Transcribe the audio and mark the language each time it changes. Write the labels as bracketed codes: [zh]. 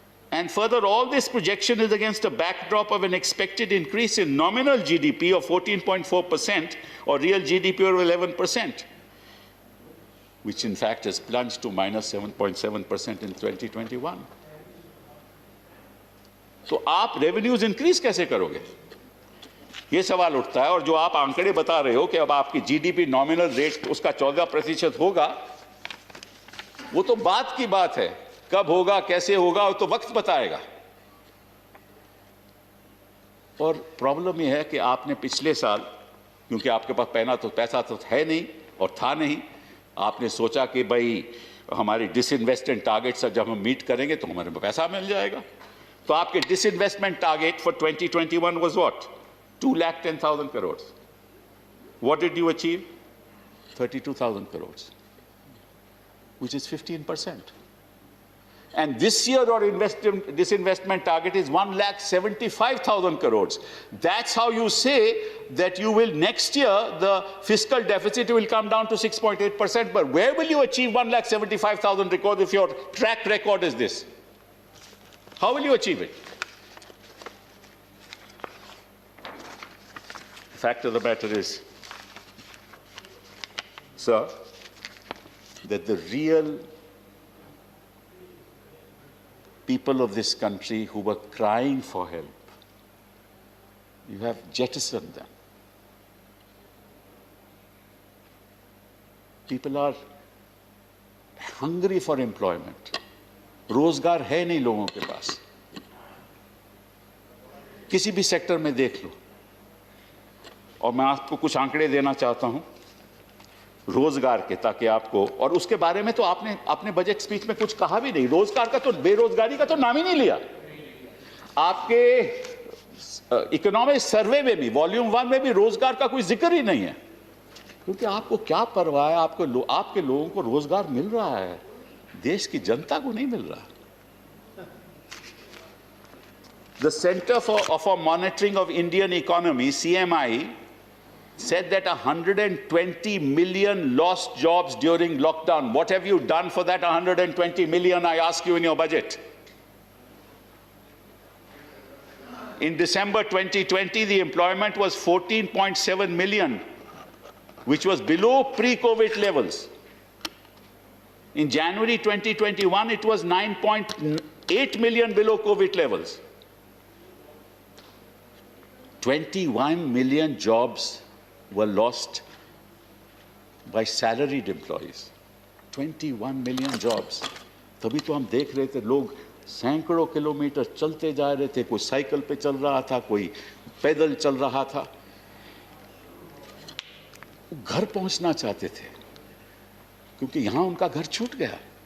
[en] And further, all this projection is against a backdrop of an expected increase in nominal GDP of 14.4% or real GDP of 11%, which in fact has plunged to minus 7.7% in 2021. [hi] तो आप revenues increase कैसे करोगे, ये सवाल उठता है। और जो आप आंकड़े बता रहे हो कि अब आपकी जीडीपी नॉमिनल रेट उसका 14% होगा, वो तो बात की बात है, कब होगा कैसे होगा वो तो वक्त बताएगा। और प्रॉब्लम ये है कि आपने पिछले साल, क्योंकि आपके पास पैसा तो है नहीं और था नहीं, आपने सोचा कि भाई हमारी डिसइन्वेस्टमेंट टारगेट्स जब हम मीट करेंगे तो हमारे पैसा मिल जाएगा। तो आपके [en] disinvestment target for 2021 was what? 2,10,000 crores. What did you achieve? 32,000 crores, which is 15%. And this year our disinvestment target is 1,75,000 crores. That's how you say that you will next year, the fiscal deficit will come down to 6.8%. But where will you achieve 1,75,000 crores if your track record is this? How will you achieve it? The fact of the matter is, sir, that the real people of this country who were crying for help, you have jettisoned them. People are hungry for employment. [hi] रोजगार है नहीं लोगों के पास, किसी भी sector में देख लो। और मैं आपको कुछ आंकड़े देना चाहता हूं रोजगार के, ताकि आपको, और उसके बारे में तो आपने अपने बजट स्पीच में कुछ कहा भी नहीं। रोजगार का तो, बेरोजगारी का तो नाम ही नहीं लिया। आपके इकोनॉमिक सर्वे में भी, वॉल्यूम 1 में भी रोजगार का कोई जिक्र ही नहीं है, क्योंकि आपको क्या परवाह है? आपके लोगों को रोजगार मिल रहा है, देश की जनता को नहीं मिल रहा। [en] The Center for Monitoring of Indian Economy, CMI, said that 120 million lost jobs during lockdown. What have you done for that 120 million, I ask you, in your budget? In December 2020, the employment was 14.7 million, which was below pre-COVID levels. In January 2021, it was 9.8 million below COVID levels. 21 million jobs were lost by salaried employees. 21 million jobs. [hi] तभी तो हम देख रहे थे लोग सैकड़ों kilometre चलते जा रहे थे, कोई साइकिल पे चल रहा था, कोई पैदल चल रहा था, घर पहुंचना चाहते थे, क्योंकि यहां उनका घर छूट गया।